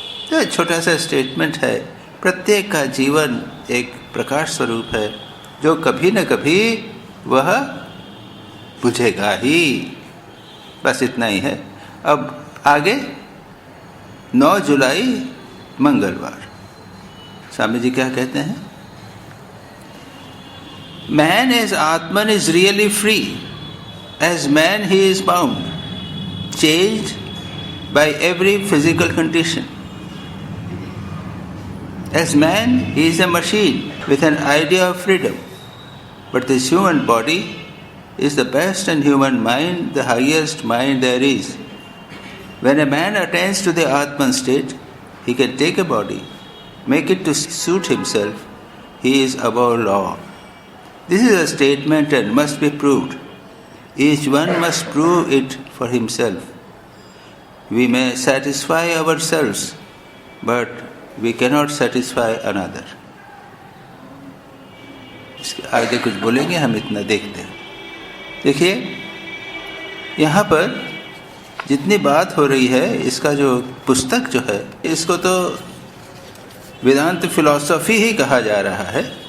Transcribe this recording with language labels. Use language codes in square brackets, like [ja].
[hi] तो छोटा सा स्टेटमेंट है, प्रत्येक का जीवन एक प्रकाश स्वरूप है, जो कभी न कभी वह बुझेगा ही। बस इतना ही है। अब आगे 9 जुलाई मंगलवार, स्वामी जी क्या कहते हैं? [en] Man as Atman is really free. As man he is bound, changed by every physical condition. As man he is a machine with an idea of freedom. But this human body is the best and human mind, the highest mind there is. When a man attains to the Atman state, he can take a body, make it to suit himself. He is above law. This is a statement and must be proved. Each one must prove it for himself. We may satisfy ourselves, but we cannot satisfy another. [hi] इसके आगे कुछ बोलेंगे, हम इतना देखते हैं। देखिए, यहाँ पर जितनी बात हो रही है, इसका जो पुस्तक जो है, इसको तो वेदांत फिलॉसफी ही कहा जा रहा है।